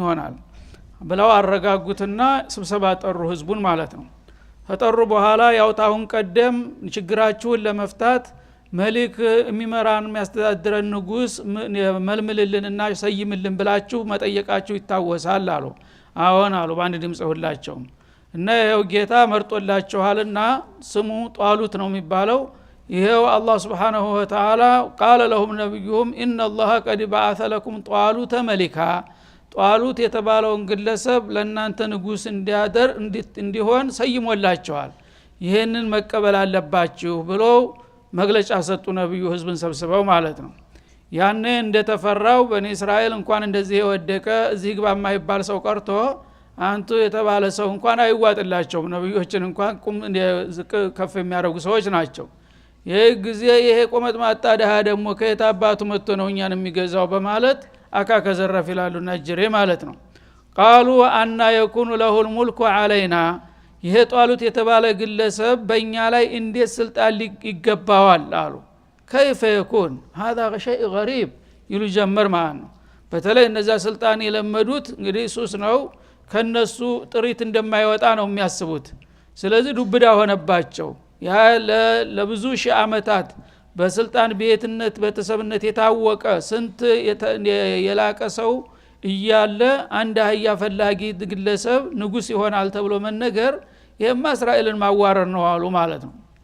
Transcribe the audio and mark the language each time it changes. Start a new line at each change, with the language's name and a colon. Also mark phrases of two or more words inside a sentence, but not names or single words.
Amharic: ይሆናል ብለው አረጋጉትና ስብሰባ ጠሩ ህዝቡን ማለት ነው ተጠሩ በኋላ ያው ታሁን ቀደም ችግራችሁን ለመፍታት መልክ የሚመራን የሚያስተዳድረን ንጉስ መልምልልንና ሰይምልን ብላችሁ መጠየቃችሁ ይታወሳል አሉ አዎን አሉ በአንድ ድምጽ ሁላቸው እና ያው ጌታ መርጦላችኋልና ስሙ ጧሉት ነው የሚባለው ይሄው አላህ
Arabic: سبحانه وتعالى قال لهم نبيهم ان الله قد بعث لكم طالوت ملكا
Amharic: ጧሉት የተባለውን ግለሰብ ለእናንተ ንጉስ እንዲሆን ሰይሞላችኋል ይሄንን መቀበል አለባችሁ ብሎ መግለጫ ሰጡ ነብዩ ህዝብን ሰብስበው ማለት ነው ያኔ እንደተፈራው በኒ እስራኤል እንኳን እንደዚህ የወደቀ እዚህ ግባ የማይባል ሰው ቀርቶ አንቱ የተባለ ሰው እንኳን አይዋጥላቸው ነብዮችን እንኳን ዝቅ ከፍ የሚያደርጉ ሰዎች ናቸው ይሄ ጊዜ ይሄ ቆመጥ ማጣዳህ ደግሞ ከየታባቱ መጥቶ ነው እኛን የሚገዛው በማለት አካከ ዘረፍ ይላሉ ነጅሬ ማለት ነው
Arabic: قالوا ان يكون له الملك علينا
Amharic: ይሄ ጧሉት የተባለ ግለሰብ በእኛ ላይ እንዴት ስልጣን ይገባዋል አሉ
Arabic: كيف يكون هذا شيء غريب
Amharic: ይሉ ጀመር ማለት ነው በተለይ እነዛ ስልጣን የለመዱት እንግዲህ ሱስ ነው ከነሱ ጥሪት እንደማይወጣ ነው የሚያስቡት። ስለዚህ ዱብዳ ሆነባቸው። ያ ለብዙ ሺህ አመታት በስልጣን ቤትነት በተሰብነት የታወቀ ስንት የላቀ ሰው እያለ አንድ አህያ ፈላጊ ግለሰብ ንጉስ ይሆናል ተብሎ መነገር ይሄማ እስራኤልን ማዋረር ነው አሉ ማለት ነው።